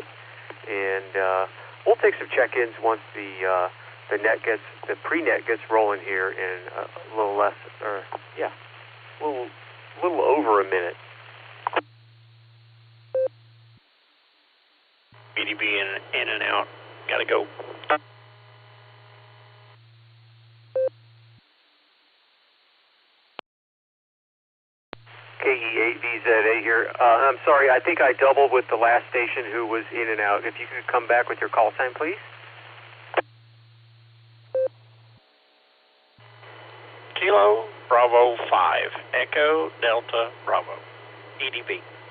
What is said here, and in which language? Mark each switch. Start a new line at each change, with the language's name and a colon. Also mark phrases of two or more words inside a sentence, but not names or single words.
English: And we'll take some check-ins once the pre-net gets rolling here in a little less, or yeah, a little over a minute. BDB in and out. Gotta go. KE8VZA here. I'm sorry, I think I doubled with the last station who was in and out. If you could come back with your call sign, please. Kilo Bravo 5, Echo Delta Bravo, EDB.